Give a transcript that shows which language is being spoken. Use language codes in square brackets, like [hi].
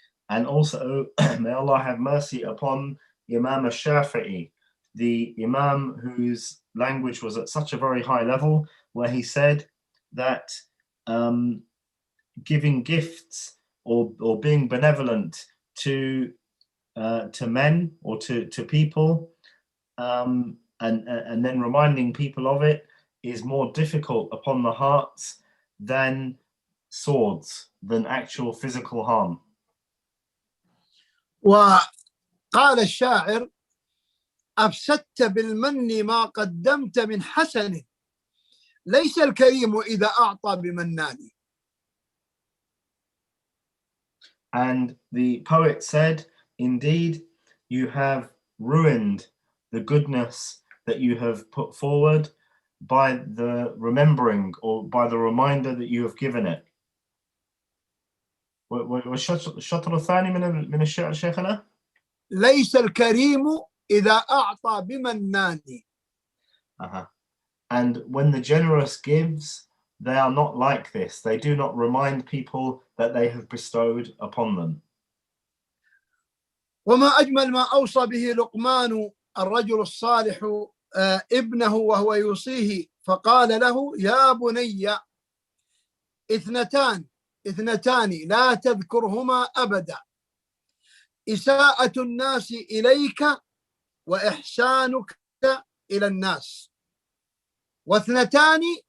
[en] And also, may Allah have mercy upon Imam al-Shafi'i, the Imam whose language was at such a very high level, where he said that giving gifts or being benevolent to men or to people, and then reminding people of it is more difficult upon the hearts than swords, than actual physical harm. [ar] وقال الشاعر: أفسدت بالمن ما قدمت من حسن ليس الكريم إذا أعطى بمنان. [en] And the poet said, indeed, you have ruined the goodness that you have put forward by the remembering or by the reminder that you have given it. [ar] والشطر الثاني من الشعر شيخنا؟ ليس الكريم إذا أعطى بمنان. [en] And when the generous gives, they are not like this. They do not remind people that they have bestowed upon them. [ar] وما أجمل ما أوصى به لقمان الرجل الصالح ابنه وهو يوصيه، فقال له: يا بني، اثنتان لا تذكرهما أبدا، إساءة الناس إليك وإحسانك إلى الناس، واثنتان